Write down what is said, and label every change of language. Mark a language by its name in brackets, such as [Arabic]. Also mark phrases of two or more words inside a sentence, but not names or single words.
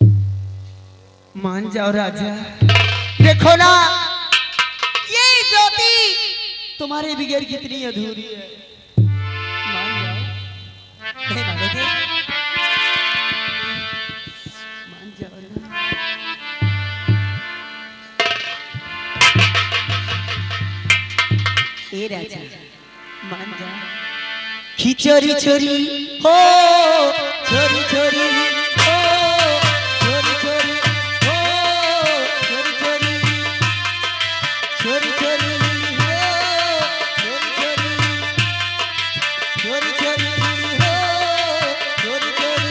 [Hindi] मान जाओ राजा, देखो ना ये ज्योति तुम्हारे बगैर कितनी अधूरी है, मान जाओ। नहीं मानोगे? मान जाओ ना। ए राजा मान जाओ। खिचोरी छोरी हो, छोरी छोरी हो, छोरी छोरी हो, छोरी छोरी, छोरी छोरी हो, छोरी छोरी, छोरी छोरी हो, छोरी छोरी।